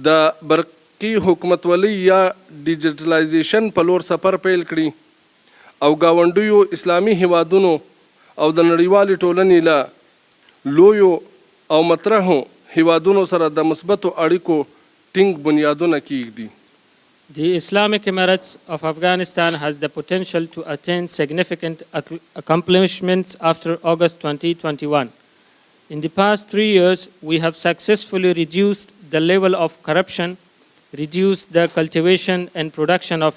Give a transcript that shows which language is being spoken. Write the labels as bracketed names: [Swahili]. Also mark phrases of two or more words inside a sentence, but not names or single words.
[Pashto] د برقي حکومتولۍ یا ډیجیټلایزیشن په لور سفر پیل کړي او ګاونډیو اسلامي هیوادونو او د نړیوالې ټولنې له لویو او مطرحو هیوادونو سره د مثبتو اړیکو ټینګ بنیادونه کیږدي. [English] The Islamic Emirates of Afghanistan has the potential to attain significant accomplishments after August 2021. In the past 3 years, we have successfully reduced the level of corruption, reduced the cultivation and production of